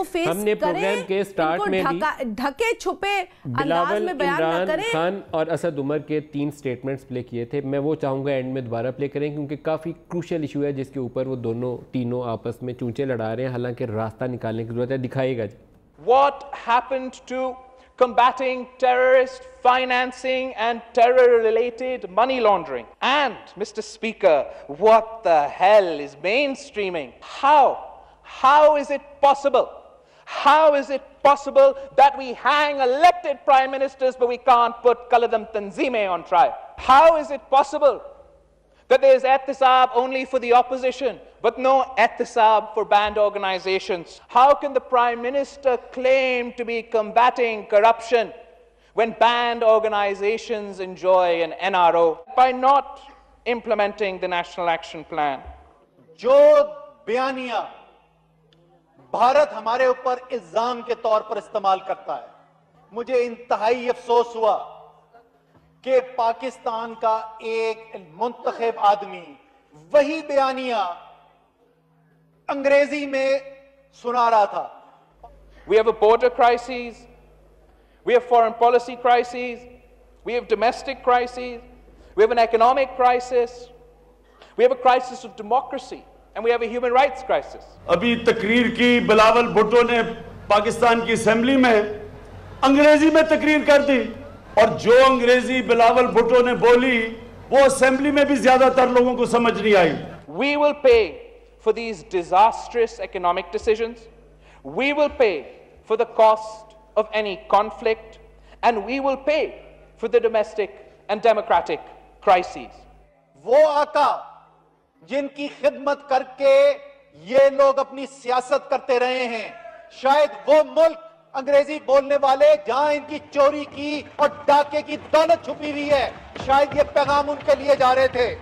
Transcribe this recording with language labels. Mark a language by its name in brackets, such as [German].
[Urdu] ہم نے پروگرام کے سٹارٹ میں بھی ڈھکے چھپے انداز میں بیان نہ کریں. عمران خان اور اسد عمر کے 3 سٹیٹمنٹس پلے کیے تھے، میں وہ چاہوں گا اینڈ میں دوبارہ پلے کریں کیونکہ کافی کروشل ایشو ہے جس کے اوپر وہ تینوں آپس میں چونچے لڑا رہے ہیں، حالانکہ راستہ نکالنے کی ضرورت ہے. دکھائیے گا جی. [English] What happened to combating terrorist financing and terror-related money laundering? And, Mr. Speaker, what the hell is mainstreaming? How is it possible? How is it possible that we hang elected prime ministers but we can't put Qaladam Tanzeemeh on trial? How is it possible that there is ehtisab only for the opposition but no ehtisab for banned organizations? How can the prime minister claim to be combating corruption when banned organizations enjoy an NRO by not implementing the National Action Plan? [Urdu] جو بیانیہ بھارت ہمارے اوپر الزام کے طور پر استعمال کرتا ہے، مجھے انتہائی افسوس ہوا کہ پاکستان کا ایک منتخب آدمی وہی بیانیہ انگریزی میں سنا رہا تھا. [English] We have a border crisis, we have foreign policy crises, we have domestic crises, we have an economic crisis, we have a crisis of democracy, and we have a human rights crisis. [Urdu] ابھی تقریر کی بلاول بھٹو نے پاکستان کی assembly میں انگریزی میں تقریر کر دی، اور جو انگریزی بلاول بھٹو نے بولی وہ اسمبلی میں بھی زیادہ تر لوگوں کو سمجھ نہیں آئی. [English] We will pay for these disastrous economic decisions. We will pay for the cost of any conflict, and we will pay for the domestic and democratic crises. [Urdu] وہ آقا جن کی خدمت کر کے یہ لوگ اپنی سیاست کرتے رہے ہیں، شاید وہ ملک انگریزی بولنے والے جہاں ان کی چوری کی اور ڈاکے کی دولت چھپی ہوئی ہے، شاید یہ پیغام ان کے لیے جا رہے تھے.